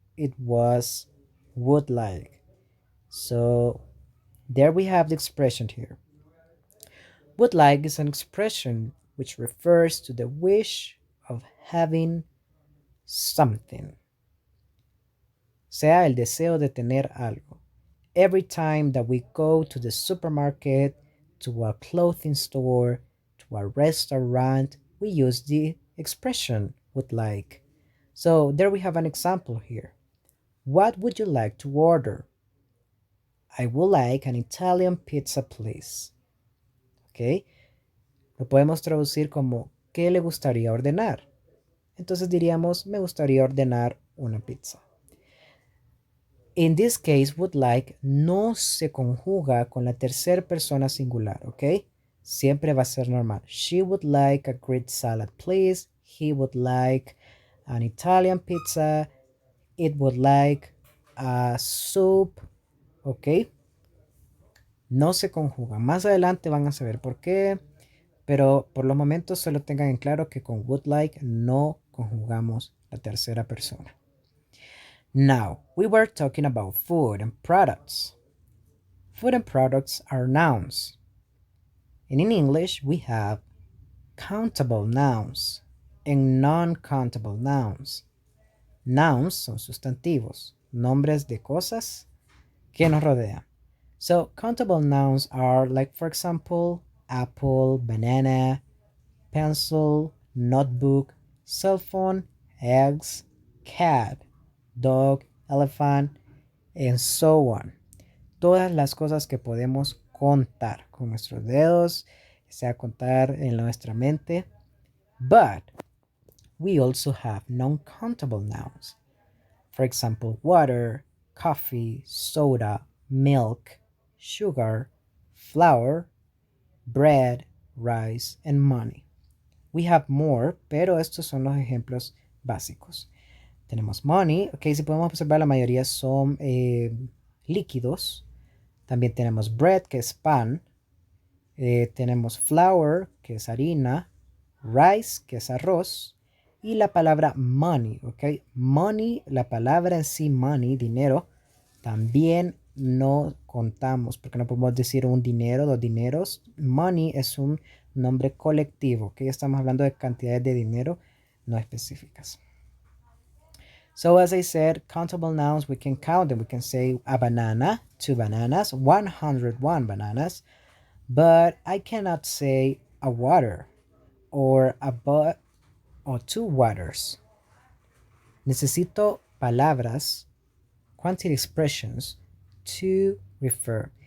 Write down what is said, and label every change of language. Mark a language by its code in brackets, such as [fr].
[en] It was would like. So there we have the expression here. Would like is an expression which refers to the wish of having something. [es] Sea el deseo de tener algo. [en] Every time that we go to the supermarket, to a clothing store, to a restaurant, we use the expression would like. So there we have an example here. What would you like to order? I would like an Italian pizza, please. [es] ¿Ok? Lo podemos traducir como ¿qué le gustaría ordenar? Entonces diríamos, me gustaría ordenar una pizza. [en] In this case, [es] would like no se conjuga con la tercera persona singular, ¿ok? siempre va a ser normal. [en] She would like a Greek salad, please. He would like an Italian pizza. It would like a soup. ¿Ok? [es] No se conjugan. Más adelante van a saber por qué. Pero por los momentos solo tengan en claro que con would like no conjugamos la tercera persona. [en] Now, we were talking about food and products. Food and products are nouns. And in English, we have countable nouns and non-countable nouns. [es] Nouns son sustantivos, nombres de cosas que nos rodean. [en] So, countable nouns are like, for example, apple, banana, pencil, notebook, cell phone, eggs, cat, dog, elephant, and so on. [es] Todas las cosas que podemos contar con nuestros dedos, sea contar en nuestra mente. [en] But we also have non-countable nouns. For example, water, coffee, soda, milk, sugar, flour, bread, rice, and money. We have more, [es] pero estos son los ejemplos básicos. Tenemos money, ok, si podemos observar la mayoría son líquidos. También tenemos bread, que es pan. Tenemos flour, que es harina. Rice, que es arroz. Y la palabra money, ok. Money, la palabra en sí, money, dinero, también no contamos, porque no podemos decir un dinero, dos dineros. Money es un nombre colectivo, que estamos hablando de cantidades de dinero no específicas. [en] So as I said, countable nouns, we can count them. We can say a banana, 2 bananas, 101 bananas, but I cannot say a water or a but or 2 waters. [es] Necesito palabras, quantity expressions, to refer.